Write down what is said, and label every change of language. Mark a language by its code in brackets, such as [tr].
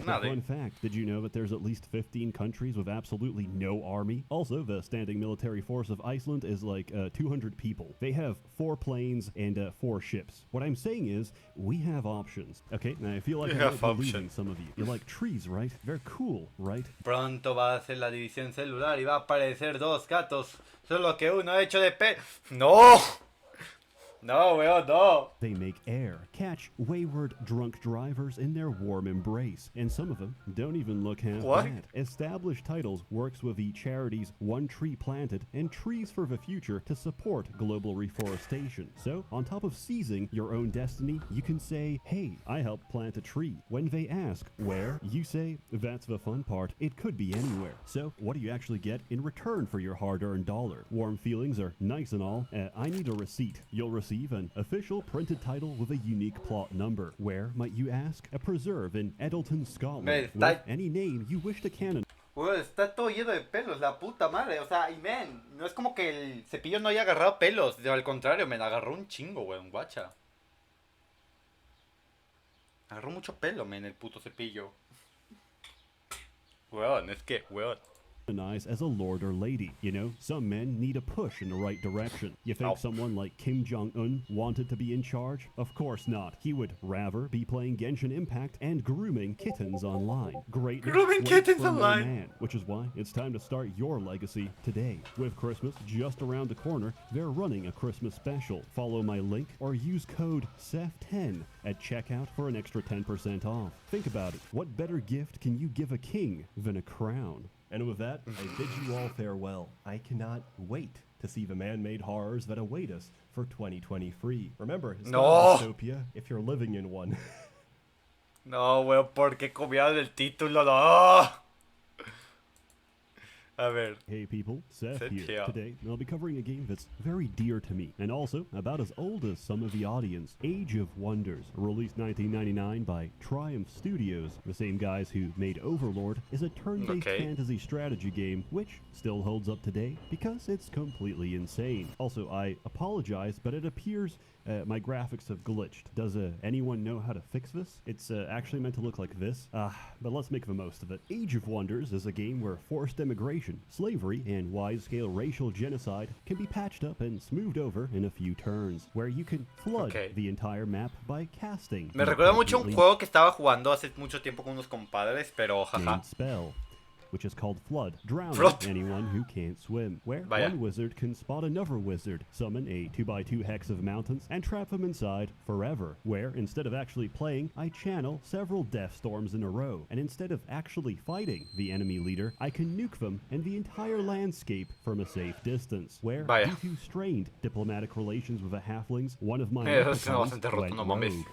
[en] But fun fact, did you know that there's at least 15 countries with absolutely no army? Also, the standing military force of Iceland is like 200 people. They have 4 planes and 4 ships. What I'm saying is, we have options. Okay, now I feel like I'm losing some of you. You like trees, right? They're cool, right? [es] Pronto va a ser la división celular y va a aparecer 2 gatos, solo que uno hecho de ¡No! No, weón, no. [en] They make air, catch wayward drunk drivers in their warm embrace, and some of them don't even look half bad. Established Titles works with the charities One Tree Planted and Trees for the Future to support global reforestation. So, on top of seizing your own destiny, you can say, hey, I helped plant a tree. When they ask where, you say, that's the fun part, it could be anywhere. So, what do you actually get in return for your hard-earned dollar? Warm feelings are nice and all. I need a receipt. You'll receive an official printed title with a unique plot number. Where, might you ask? A preserve in Eddleton, Scotland, with any name you wish to canon. [es] Weón, está todo lleno de pelos, la puta madre. O sea, y men, no es como que el cepillo no haya agarrado pelos. Al contrario, men, agarró un chingo, weón, guacha. Agarró mucho pelo, men, el puto cepillo. Weón, es que, weón. [en] As a lord or lady. You know, some men need a push in the right direction. You think someone like Kim Jong-un wanted to be in charge? Of course not. He would rather be playing Genshin Impact and grooming kittens online. Grooming kittens online! Man, which is why it's time to start your legacy today. With Christmas just around the corner, they're running a Christmas special. Follow my link or use code SEF10 at checkout for an extra 10% off. Think about it. What better gift can you give a king than a crown? And with that, I bid you all farewell. I cannot wait to see the man-made horrors that await us for 2023. Remember, it's not a dystopia if you're living in one. [es] No, weón, porque copiaron el título, no. A ver. [en] Hey people, Seth here. Today, I'll be covering a game that's very dear to me, and also about as old as some of the audience. Age of Wonders, released 1999 by Triumph Studios, the same guys who made Overlord, is a turn-based fantasy strategy game which still holds up today because it's completely insane. Also, I apologize, but it appears my graphics have glitched. Does anyone know how to fix this? It's actually meant to look like this, but let's make the most of it. Age of Wonders is a game where forced immigration, slavery, and wide-scale racial genocide can be patched up and smoothed over in a few turns, where you can flood the entire map by casting. [es] Me recuerda mucho un juego que estaba jugando hace mucho tiempo con unos compadres, pero jaja. [en] Spell, which is called Flood, drowning anyone who can't swim, where one wizard can spot another wizard, summon a 2x2 hex of mountains, and trap them inside forever, where, instead of actually playing, I channel several death storms in a row, and instead of actually fighting the enemy leader, I can nuke them and the entire landscape from a safe distance, where, due to strained diplomatic relations with the halflings, one of my leprechauns went rogue.